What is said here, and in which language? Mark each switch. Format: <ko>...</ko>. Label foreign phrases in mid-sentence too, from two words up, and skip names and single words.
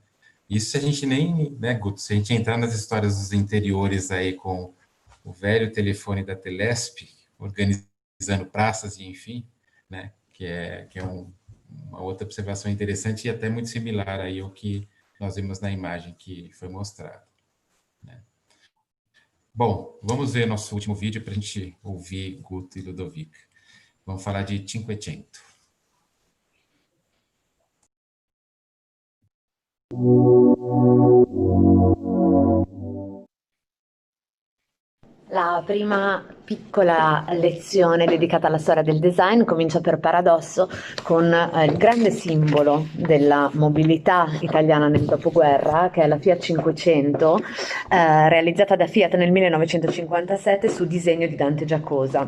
<pt>Isso se a gente nem, né, Guto, se a gente entrar nas histórias dos interiores aí com o velho telefone da Telesp, organizando praças e enfim, né, que é uma outra observação interessante e até muito similar aí ao que nós vimos na imagem que foi mostrada, né? Bom, vamos ver nosso último vídeo para a gente ouvir Guto e Ludovic. Vamos falar de Cinquecento.</pt> <it>La prima piccola lezione dedicata alla storia del design comincia per paradosso con il grande simbolo della mobilità italiana nel dopoguerra, che è la Fiat 500, realizzata da Fiat nel 1957 su disegno di Dante Giacosa.</it>